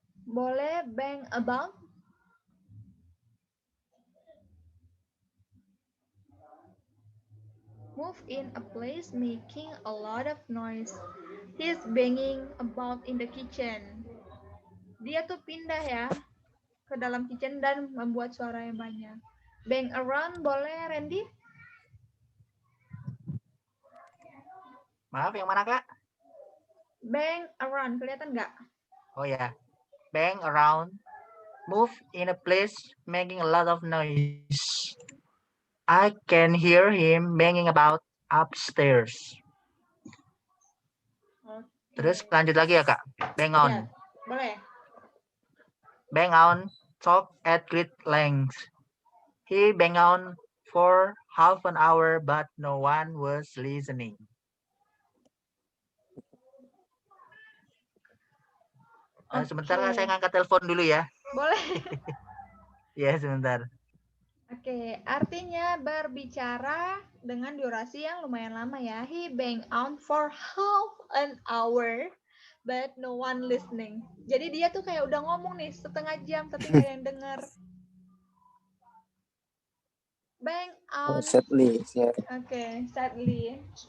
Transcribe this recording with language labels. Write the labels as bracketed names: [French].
[Indonesian] Boleh bang about? [English] Move in a place making a lot of noise. He's banging about in the kitchen. [Indonesian] Dia tuh pindah ya ke dalam kitchen dan membuat suara yang banyak. Bang around boleh, Randy? Maaf, yang mana Kak? Bang around, kelihatan nggak? [English] Oh ya, bang around, move in a place making a lot of noise. I can hear him banging about upstairs. Okay. [Indonesian] Terus lanjut lagi ya Kak, bang on. Ya, boleh. [English] Bang on, talk at great length. He bang on for half an hour but no one was listening. [Indonesian] Sebentar Kak, saya ngangkat telepon dulu ya. Boleh. Ya, sebentar. Oke, artinya berbicara dengan durasi yang lumayan lama ya. [English] He bang on for half an hour, but no one listening. [Indonesian] Jadi dia tuh kayak udah ngomong nih setengah jam, tapi nggak ada yang dengar. [English] Bang on. Sadly, yeah. Okay, sadly.